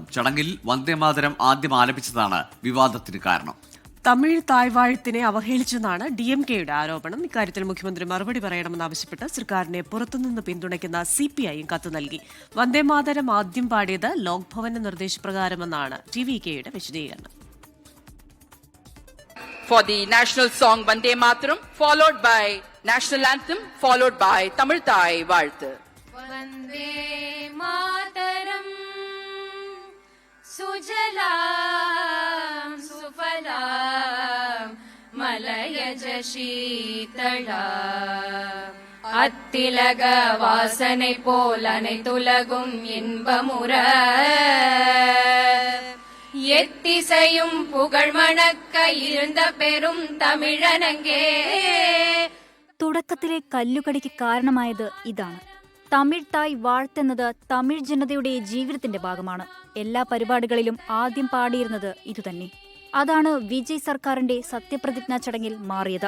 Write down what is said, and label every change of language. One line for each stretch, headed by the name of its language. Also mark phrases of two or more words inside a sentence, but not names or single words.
Malayalam: ചടങ്ങിൽ വന്ദേമാതരം ആദ്യം ആലപിച്ചതാണ് വിവാദത്തിന് കാരണം. തമിഴ് തായ്വാഴ്ത്തിനെ അവഹേളിച്ചെന്നാണ് DMKയുടെ ആരോപണം. ഇക്കാര്യത്തിൽ മുഖ്യമന്ത്രി മറുപടി പറയണമെന്നാവശ്യപ്പെട്ട് സർക്കാരിനെ പുറത്തുനിന്ന് പിന്തുണയ്ക്കുന്ന CPIയും കത്ത് നൽകി. വന്ദേമാതരം ആദ്യം പാടിയത് ലോക്ഭവന്റെ നിർദ്ദേശപ്രകാരമെന്നാണ് TVKയുടെ വിശദീകരണം.
English: For the national song Vande Mataram, followed by national anthem, followed by Tamil Thai Vaalthu.
Sanskrit: वन्दे मातरम् सुजलाम् सुफलाम् मलयज शीतलाम्
Tamil: அத்திலக வாசனை போல் அனைத்துலகும் இன்பமுற எத்திசையும் புகழ் மணக்க இருந்த பெரும் തമിഴനങ്കേ.
Malayalam: തുടക്കത്തിലെ കല്ലുകടിക്ക് കാരണമായത് ഇതാണ്. തമിഴ് തായ് വാഴ്ത്തെന്നത് തമിഴ് ജനതയുടെ ജീവിതത്തിന്റെ ഭാഗമാണ്. എല്ലാ പരിപാടികളിലും ആദ്യം പാടിയിരുന്നത് ഇതുതന്നെ. അതാണ് വിജയ് സർക്കാരിന്റെ സത്യപ്രതിജ്ഞാ ചടങ്ങിൽ മാറിയത്.